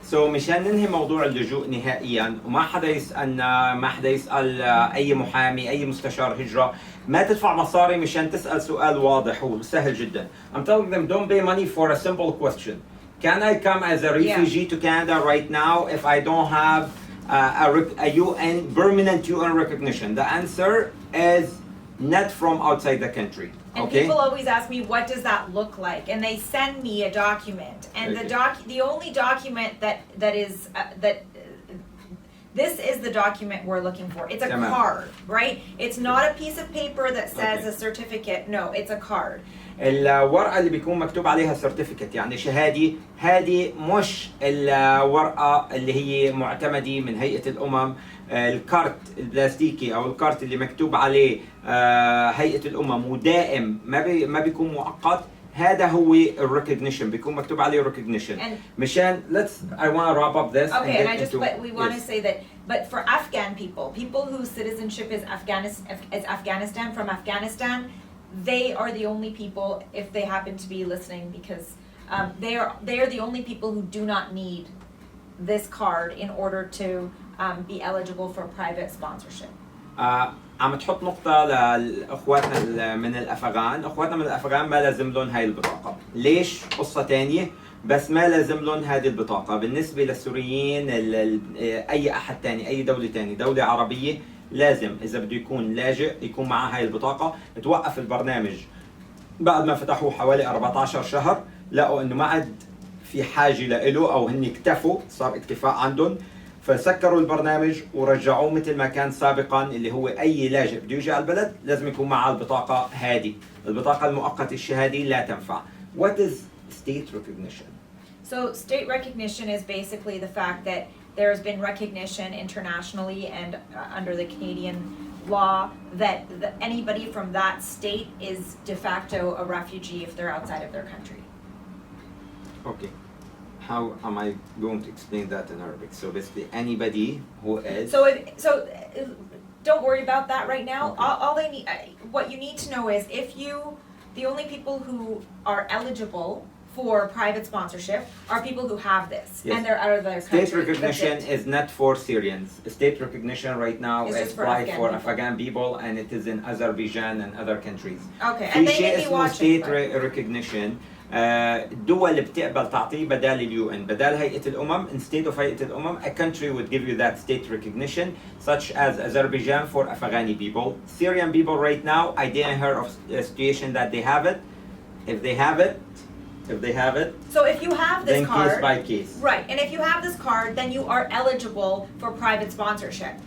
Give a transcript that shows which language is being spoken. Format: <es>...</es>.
<en>So</en> <ar>مشان ننهي موضوع اللجوء نهائيا، وما حدا يسألنا، ما حدا يسأل أي محامي أي مستشار هجرة، ما تدفع مصاري مشان تسأل سؤال واضح وسهل جدا.</ar> <en>I'm telling them don't pay money for a simple question. Can I come as a refugee to Canada right now if I don't have a UN permanent UN recognition? The answer is not from outside the country. And okay? People always ask me, what does that look like? And they send me a document, and the only document that is this is the document we're looking for. It's a card, right? It's not a piece of paper that says a certificate. No, it's a card.</en> <ar>الورقة اللي بيكون مكتوب عليها سيرتيفيكت يعني شهادة، هذه مش الورقة اللي هي معتمدة من هيئة الأمم. الكارت البلاستيكي أو الكارت اللي مكتوب عليه هيئة الأمم ودائم ما بيكون مؤقت، هذا هو الريكوجنيشن، بيكون مكتوب عليه</ar> <en>Recognition.</en> <ar>مشان</ar> <en>I want to wrap up this. Okay, but we want to say that, but for Afghan people whose citizenship is Afghanistan, from Afghanistan, they are the only people, if they happen to be listening, because they are the only people who do not need this card in order to be eligible for private sponsorship.</en> <ar>عم تحط نقطة لأخواتنا من الأفغان، أخواتنا من الأفغان ما لازم لهم هاي البطاقة. ليش؟ قصة تانية، بس ما لازم لهم هذه البطاقة. بالنسبة للسوريين أي أحد تاني، أي دولة تاني، دولة عربية، لازم إذا بده يكون لاجئ يكون معاه هاي البطاقة. توقف البرنامج بعد ما فتحوه حوالي 14 شهر، لقوا إنه ما عاد في حاجة لإله أو هن اكتفوا، صار اكتفاء عندهم، فسكروا البرنامج ورجعوه مثل ما كان سابقا، اللي هو أي لاجئ بده يجي على البلد لازم يكون معاه البطاقة هذه. البطاقة المؤقتة الشهادية لا تنفع.</ar> <en>What is state recognition? So state recognition is basically the fact that there has been recognition internationally and under the Canadian law that anybody from that state is de facto a refugee if they're outside of their country. Okay. How am I going to explain that in Arabic? So basically anybody who is... So don't worry about that right now. Okay. All they need, what you need to know is the only people who are eligible for private sponsorship are people who have this, yes. and they're out of their country. State recognition is not for Syrians. State recognition right now is applied for Afghan people, and it is in Azerbaijan and other countries. Okay, and they may be watching. State recognition.</en> <ar>الدول بتقبل تعطيه بدال اليو ان، بدال هيئة الأمم.</ar> <en>Instead of</en> <ar>هيئة الأمم,</ar> <en>a country would give you that state recognition, such as Azerbaijan for Afghani people. Syrian people right now, I didn't hear of a situation that they have it. If they have it, If they have it, So if you have this then card, case by case. right, and if you have this card, then you are eligible for private sponsorship.</en>